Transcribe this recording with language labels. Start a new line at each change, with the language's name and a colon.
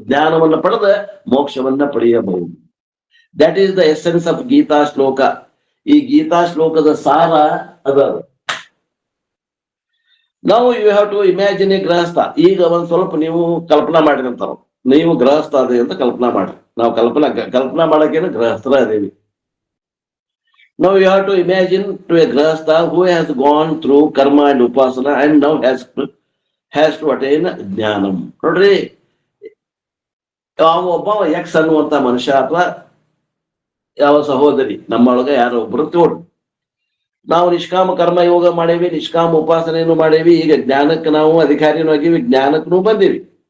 Kannada: ಜ್ಞಾನವನ್ನ ಪಡೆದ ಮೋಕ್ಷವನ್ನ ಪಡೆಯಬಹುದು.
English: That is the essence of Gita shloka.
Kannada: ಈ ಗೀತಾ ಶ್ಲೋಕದ ಸಾರ ಅದ. ನಾವು
English: You have to imagine a grahastha.
Kannada: ಈಗ ಒಂದ್ ಸ್ವಲ್ಪ ನೀವು ಕಲ್ಪನಾ ಮಾಡಿರಂತಾರ, ನೀವು ಗೃಹಸ್ಥ ಅದೇ ಅಂತ ಕಲ್ಪನಾ ಮಾಡ್ರಿ. ನಾವು ಕಲ್ಪನಾ ಮಾಡಕ್ಕೇನು ಗೃಹಸ್ಥರ ಅದೇವಿ.
English: Now you have to imagine to a grahastha who has gone through karma and upasana and now has to attain jnanam.
Kannada: ನೋಡ್ರಿ, ಒಬ್ಬ ಎಕ್ಸ್ ಅನ್ನುವಂತ ಮನುಷ್ಯ ಅಥವಾ ಯಾವ ಸಹೋದರಿ ನಮ್ಮೊಳಗ ಯಾರೋ ಒಬ್ರು ತೋಡು, ನಾವು ನಿಷ್ಕಾಮ ಕರ್ಮ ಯೋಗ ಮಾಡೇವಿ, ನಿಷ್ಕಾಮ ಉಪಾಸನೆಯನ್ನು ಮಾಡೇವಿ, ಈಗ ಜ್ಞಾನಕ್ಕೆ ನಾವು ಅಧಿಕಾರಿನೂ ಆಗೀವಿ, ಜ್ಞಾನಕ್ಕೂ ಬಂದೀವಿ.